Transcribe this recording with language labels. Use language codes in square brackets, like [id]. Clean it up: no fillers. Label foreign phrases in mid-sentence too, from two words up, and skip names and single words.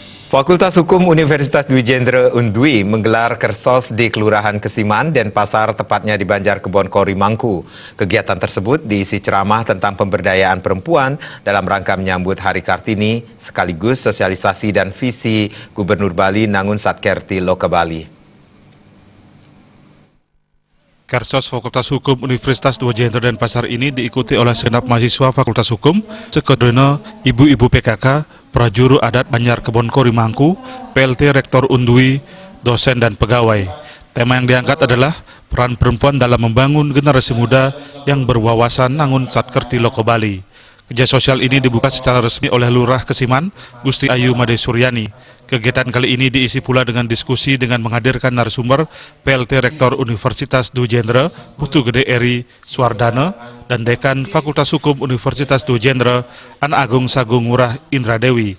[id] Fakultas Hukum Universitas Dwi Jendra Undui menggelar kersos di Kelurahan Kesiman, Denpasar, tepatnya di Banjarkebon-Kori, Mangku. Kegiatan tersebut diisi ceramah tentang pemberdayaan perempuan dalam rangka menyambut Hari Kartini, sekaligus sosialisasi dan visi Gubernur Bali Nangun Satkerti Loka Bali. Kersos Fakultas Hukum Universitas Dwi Jendra Denpasar ini diikuti oleh segenap mahasiswa Fakultas Hukum, sekedena ibu-ibu PKK, prajuru adat Banjarkebon-Kori Mangku, PLT Rektor Undui, dosen dan pegawai. Tema yang diangkat adalah peran perempuan dalam membangun generasi muda yang berwawasan Nangun Satkerti Loka Bali. Kerja sosial ini dibuka secara resmi oleh Lurah Kesiman, Gusti Ayu Made Suryani. Kegiatan kali ini diisi pula dengan diskusi dengan menghadirkan narasumber PLT Rektor Universitas Dwi Jendra, Putu Gede Eri Swardana, dan Dekan Fakultas Hukum Universitas Dwi Jendra, An Agung Sagung Ngurah Indra Dewi.